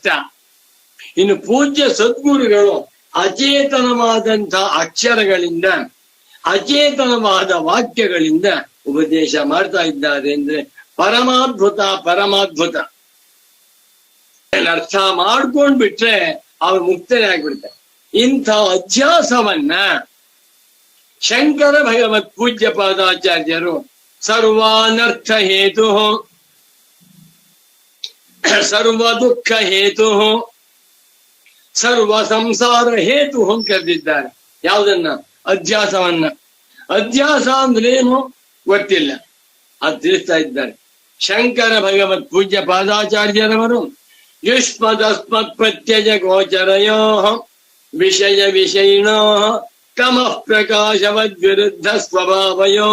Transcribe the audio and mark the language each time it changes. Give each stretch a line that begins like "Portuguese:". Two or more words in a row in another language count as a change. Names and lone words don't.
Kannada: ಇನ್ನು ಪೂಜ್ಯ ಸದ್ಗುರುಗಳು ಅಚೇತನವಾದಂತಹ ಅಕ್ಷರಗಳಿಂದ, ಅಚೇತನವಾದ ವಾಕ್ಯಗಳಿಂದ ಉಪದೇಶ ಮಾಡ್ತಾ ಇದ್ದಾರೆ ಅಂದ್ರೆ ಪರಮಾದ್ಭುತ. ಪರಮಾದ್ಭುತ ಅರ್ಥ ಮಾಡ್ಕೊಂಡ್ಬಿಟ್ರೆ ಅವ್ರು ಮುಕ್ತರೇ ಆಗ್ಬಿಡ್ತಾರೆ. ಇಂಥ ಅಧ್ಯಾಸವನ್ನ ಶಂಕರ ಭಗವತ್ ಪೂಜ್ಯ ಪಾದಾಚಾರ್ಯರು ಸರ್ವಾನರ್ಥ ಹೇತು, ಸರ್ವ ದುಃಖ ಹೇತು, ಸರ್ವ ಸಂಸಾರ ಹೇತು ಅಂತ ಕರೆದಿದ್ದಾರೆ. ಯಾವುದನ್ನ? ಅಧ್ಯಾಸವನ್ನ. ಅಧ್ಯಾಸ ಅಂದ್ರೇನು ಗೊತ್ತಿಲ್ಲ, ಅದು ತಿಳಿಸ್ತಾ ಇದ್ದಾರೆ ಶಂಕರ ಭಗವತ್ ಪೂಜ್ಯ ಪಾದಾಚಾರ್ಯರವರು.
Sanskrit: ಯುಷ್ಮದಸ್ಮತ್ ಪ್ರತ್ಯಯ ಗೋಚರಯೋ ವಿಷಯ ವಿಷಯಿಣೋ ತಮಃ ಪ್ರಕಾಶವದ್ವಿರುದ್ಧ ಸ್ವಭಾವಯೋ